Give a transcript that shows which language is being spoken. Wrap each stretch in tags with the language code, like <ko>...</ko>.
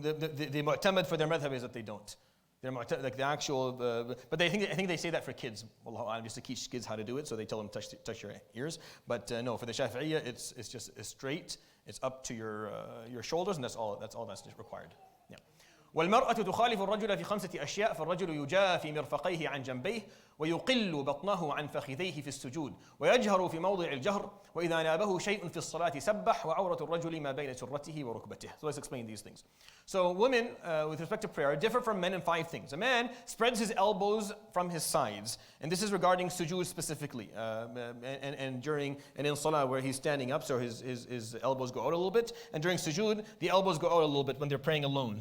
<en>The mu'tamad for their madhab is that they don't. They're like the actual, but I think they say that for kids. Wallahu a'lam, just to teach kids how to do it. So they tell them touch your ears. But no, for the Shafi'iyya, it's just straight. It's up to your shoulders, and that's all that's required. Yeah.</en> <ar>والمرأة تخالف الرجل في خمسة أشياء فالرجل يجافي مرفقيه عن جنبيه ويقل بطنه عن فخذيه في السجود ويجهر في موضع الجهر وإذا نابه شيء في الصلاة سبح وعورة الرجل ما بين سرته وركبته.</ar> <en>So let's explain these things. So women, with respect to prayer, differ from men in 5 things. A man spreads his elbows from his sides, and this is regarding sujood specifically, and in salah where he's standing up, so his elbows go out a little bit, and during sujood the elbows go out a little bit when they're praying alone.</en>